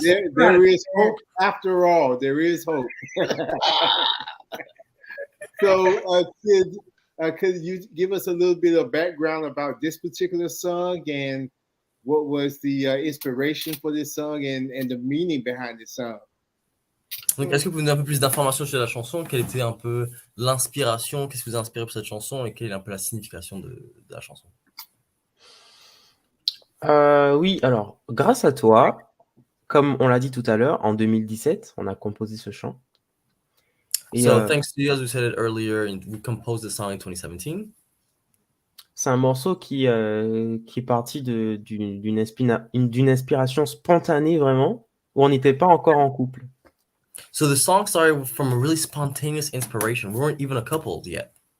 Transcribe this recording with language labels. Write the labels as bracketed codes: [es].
[en] There is hope after all. There is hope. So, could you give us a little bit of background about this particular song and what was the inspiration for this song and the meaning behind this song? [fr] Donc, est-ce que vous pouvez nous donner un peu plus d'informations sur la chanson? Quelle était un peu l'inspiration? Qu'est-ce qui vous a inspiré pour cette chanson? Et quelle est un peu la signification de la chanson? Oui, alors, grâce à toi, comme on l'a dit tout à l'heure, en 2017, on a composé ce chant. Et, [en] So, thanks to you, as we said it earlier, we composed the song in 2017. [fr] c'est un morceau qui est parti d'une inspiration spontanée, vraiment, où on n'était pas encore en couple. [en] So the song started from a really spontaneous inspiration. We weren't even a couple yet.